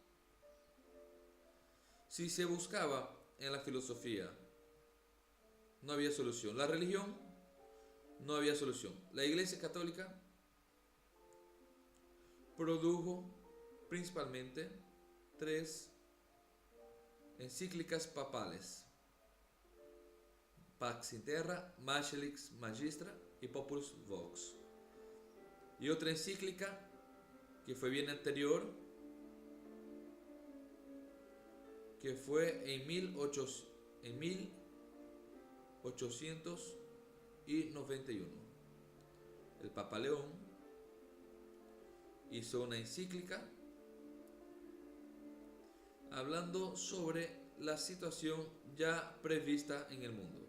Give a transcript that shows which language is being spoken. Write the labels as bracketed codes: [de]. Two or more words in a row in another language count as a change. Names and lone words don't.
[es] Si se buscaba en la filosofía, no había solución. La religión, no había solución. La Iglesia Católica produjo principalmente 3 encíclicas papales: Pax in Terra, Machelix Magistra y Populus Vox. Y otra encíclica que fue bien anterior, que fue en 1891. El Papa León hizo una encíclica hablando sobre la situación ya prevista en el mundo.